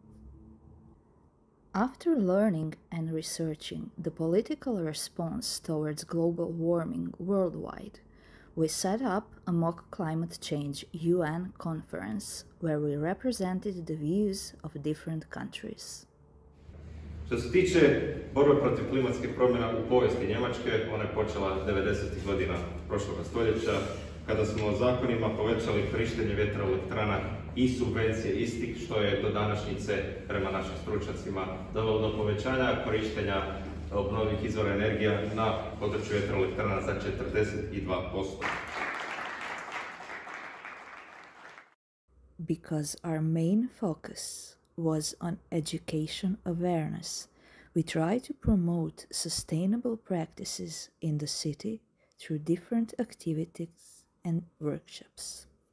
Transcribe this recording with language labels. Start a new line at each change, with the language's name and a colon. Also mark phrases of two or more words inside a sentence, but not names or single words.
English: After learning and researching the political response towards global warming worldwide, we set up a mock climate change UN conference where we represented the views of different countries.
Croatian: Što se tiče borbe protiv klimatskih promjena u povijesti Njemačke, ona je počela 90. godina prošlog stoljeća, kada smo zakonima povećali korištenje vjetroelektrana i subvencije istih, što je do današnjice, prema našim stručnjacima, dovelo do povećanja korištenja obnovljivih izvora energija na području vjetroelektrana za 42%.
English: Because our main focus was on education awareness, we try to promote sustainable practices in the city through different activities and workshops.